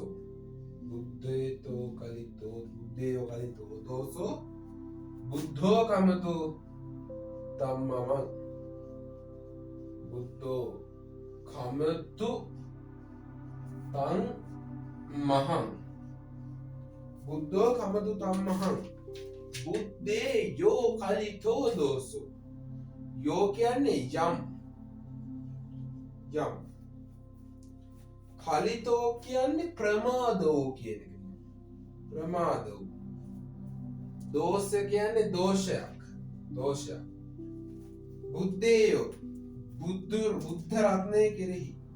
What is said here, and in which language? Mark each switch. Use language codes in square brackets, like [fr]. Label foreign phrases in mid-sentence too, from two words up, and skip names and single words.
[pi] බුද්ධේයෝ කලිතෝ දෝසෝ බුද්ධෝ කමතු තම්මමං. බුද්ධෝ කමතු තං මහං. බුද්ධෝ කමතු තම් මහං. බුද්ධේ යෝ කලිතෝ දෝසෝ. [si] යෝ කියන්නේ යම්. කලිතෝ කියන්නේ ප්‍රමාදෝ කියන එක. ප්‍රමාදෝ. දෝෂ කියන්නේ දෝෂයක්. බුද්ධේයෝ බුද්ධ රත්නය කෙරෙහි.